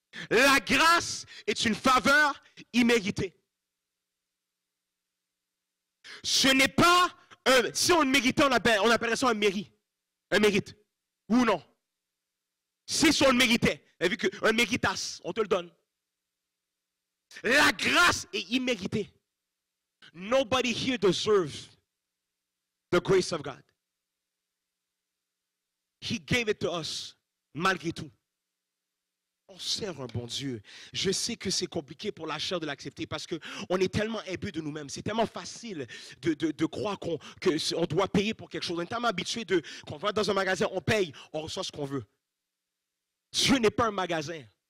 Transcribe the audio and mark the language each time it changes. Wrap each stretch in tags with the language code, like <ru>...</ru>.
<fr>La grâce est une faveur imméritée. Ce n'est pas si on le méritait, on appellerait ça un mérite. Un mérite. Ou non? Si on le méritait, vu qu'un méritas, on te le donne. La grâce est imméritée.</fr> <en>Nobody here deserves the grace of God. He gave it to us,</en> <fr>malgré tout. On sert un bon Dieu. Je sais que c'est compliqué pour la chair de l'accepter parce qu'on est tellement imbu de nous-mêmes. C'est tellement facile de croire qu'on doit payer pour quelque chose. On est tellement habitué qu'on va dans un magasin, on paye, on reçoit ce qu'on veut. Dieu n'est pas un magasin.</fr>